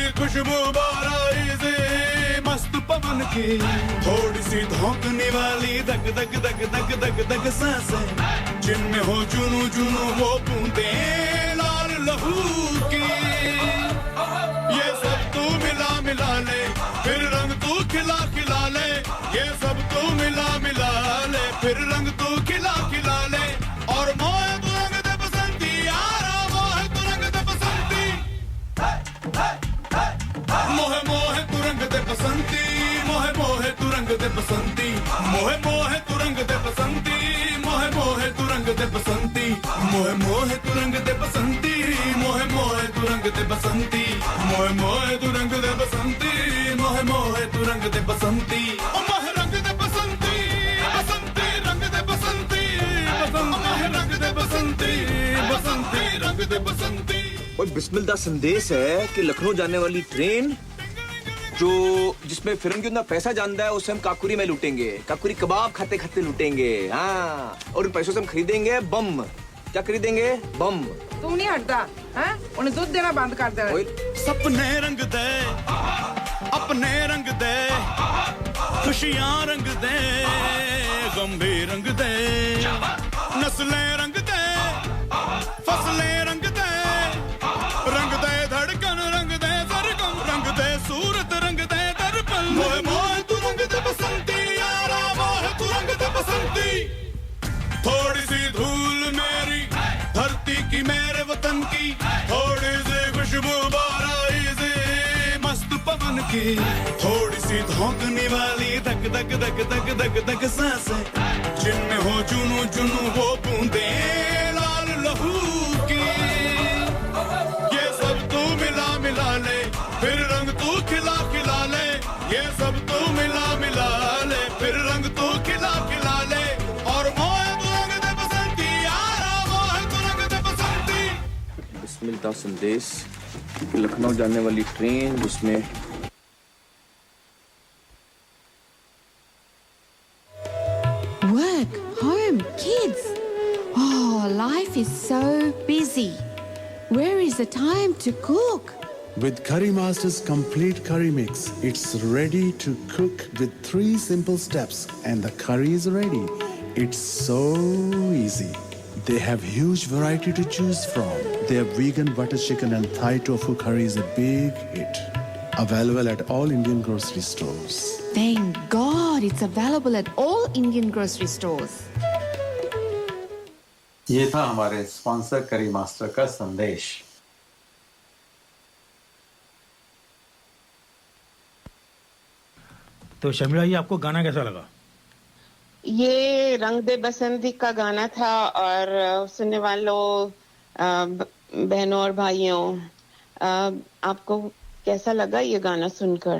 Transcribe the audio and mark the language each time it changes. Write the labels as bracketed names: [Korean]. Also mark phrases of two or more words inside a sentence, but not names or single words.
[Hindi] खुशबू बाराई से मस्त पवन की, थोड़ी सी धोंकने वाली दग दग दग दग दग दग सांसें, जिनमें हो जुनू जुनू वो बूंदे लाल लहू की, ये सब तू मिला मिला ले, फिर रंग तू खिला खिला ले, ये सब तू मिला मिला ले, फिर रंग तू खिला खिला ले, और मोहे तू रंग दे बसंती यारा, मोहे तू रंग दे बसंती, मोहे मोहे तू रंग दे बसंती, मोहे मोहे तू रंग दे बसंती, मोहे मोहे तू रंग दे बसंती, मोहे मोहे तू रंग दे बसंती, मोहे मोहे तू रंग दे बसंती, मोहे मोहे तू रंग दे बसंती, मोहे मोहे तू रंग दे बसंती, मोहे मोहे तू रंग दे बसंती, ओ मोहे रंग दे बसंती, बसंती रंग दे बसंती, मोहे रंग दे बसंती, बसंती रंग दे बसंती। और बिस्मिल दा संदेश है कि लखनऊ जाने वाली ट्रेन जो जिसमें फिरंगी उतना पैसा जानता है, उसे हम काकुरी में लूटेंगे, काकुरी कबाब खाते खाते लूटेंगे। हाँ, और उन पैसों से हम खरीदेंगे बम। क्या खरीदेंगे? बम। तू नहीं हटता हैं? उन्हें दूध देना बंद कर दे। सपने रंग दे, अपने रंग दे, खुशियां रंग दे, गंभे रंग दे, नस्लें रंग दे, फसलें रंग दे, रंग दे धड़कन रंग दे, सरगम रंग दे, सूरत रंग दे, दर्पण मोहे मोहे तू रंग दे बसंती यारा, मोहे तू रंग दे बसंती, थोड़ी सी धूल मेरी धरती की मेरे वतन की, थोड़ी सी खुशबू बाराई से मस्त पवन की, थोड़ी सी धोंकने वाली दग दग दग दग दग दग सांसें, जिनमें हो जुनू जुनू वो बूंदे लाल लहू की, ये सब तू मिला मिला ले, फिर रंग तू खिला खिला ले, ये सब तू मिला मिला ले, फिर रंग तू खिला खिला ले, और मोहे तू रंग दे बसंती यारा, मोहे तू रंग दे बसंती। बिस्मिल दा संदेश कि लखनऊ जाने वाली ट्रेन जिसमें [English] Work, home, kids. Oh, life is so busy. Where is the time to cook? With Curry Master's complete curry mix, it's ready to cook with 3 simple steps and the curry is ready. It's so easy. They have huge variety to choose from. Their vegan butter chicken and Thai tofu curry is a big hit. Available at all Indian grocery stores. Thank God it's available at all Indian grocery stores. [Hindi] ये था हमारे स्पॉन्सर करी मास्टर का संदेश। तो शर्मिला जी, आपको गाना कैसा लगा? ये रंग दे बसंती का गाना था, और सुनने वालों, बहनों और भाइयों, आपको कैसा लगा ये गाना सुनकर?